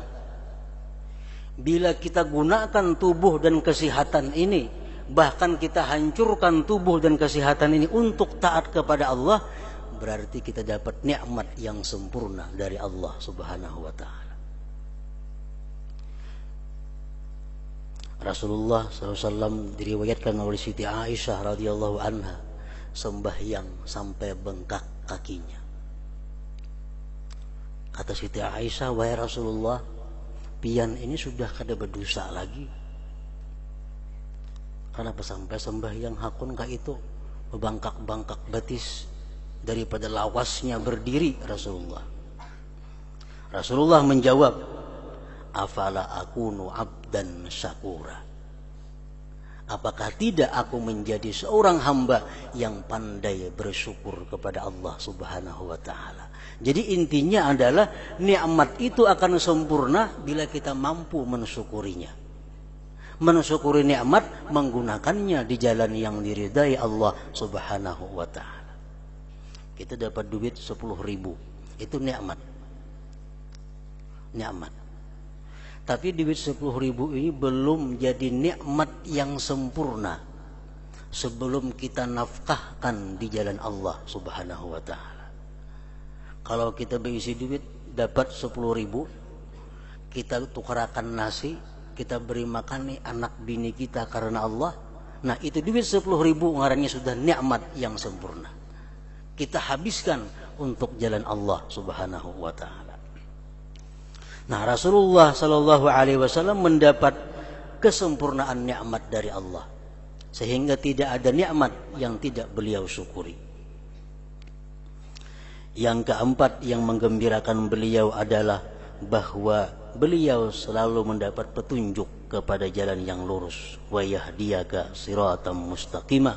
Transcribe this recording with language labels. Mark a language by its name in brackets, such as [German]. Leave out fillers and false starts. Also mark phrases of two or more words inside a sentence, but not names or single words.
[Indonesian] Bila kita gunakan tubuh dan kesehatan ini, bahkan kita hancurkan tubuh dan kesehatan ini untuk taat kepada Allah, berarti kita dapat nikmat yang sempurna dari Allah [Arabic] سبحانه وتعالى. [Indonesian] Rasulullah SAW diriwayatkan oleh Siti Aisyah [Arabic] رضي الله عنها [Indonesian] sembahyang sampai bengkak kakinya. Kata Siti Aisyah, wahai Rasulullah, [Banjar] pian ini sudah kada berdosa lagi. Kenapa sampai sembahyang hakun kah itu membangkak-bangkak betis daripada lawasnya berdiri Rasulullah. [Indonesian] Rasulullah menjawab, [Arabic] أفلا أكون عبدا شكورا. [Indonesian] Apakah tidak aku menjadi seorang hamba yang pandai bersyukur kepada Allah [Arabic] سبحانه وتعالى. [Indonesian] Jadi intinya adalah nikmat itu akan sempurna bila kita mampu mensyukurinya. Mensyukuri nikmat, menggunakannya di jalan yang diridai Allah [Arabic] سبحانه وتعالى. [Indonesian] Kita dapat duit 10.000, itu nikmat. Nikmat. Tapi duit 10.000 ini belum jadi nikmat yang sempurna sebelum kita nafkahkan di jalan Allah [Arabic] سبحانه وتعالى. [Indonesian] Kalau kita berisi duit dapat 10.000, kita tukarakan nasi, kita beri makan nih anak bini kita karena Allah, nah itu duit 10.000 ngarannya sudah nikmat yang sempurna. Kita habiskan untuk jalan Allah [Arabic] سبحانه وتعالى. [Indonesian] Nah, Rasulullah [Arabic] صلى الله عليه وسلم [Indonesian] mendapat kesempurnaan nikmat dari Allah, sehingga tidak ada nikmat yang tidak beliau syukuri. Yang keempat yang menggembirakan beliau adalah bahwa beliau selalu mendapat petunjuk kepada jalan yang lurus, [Arabic] ويهديك صراطا مستقيما.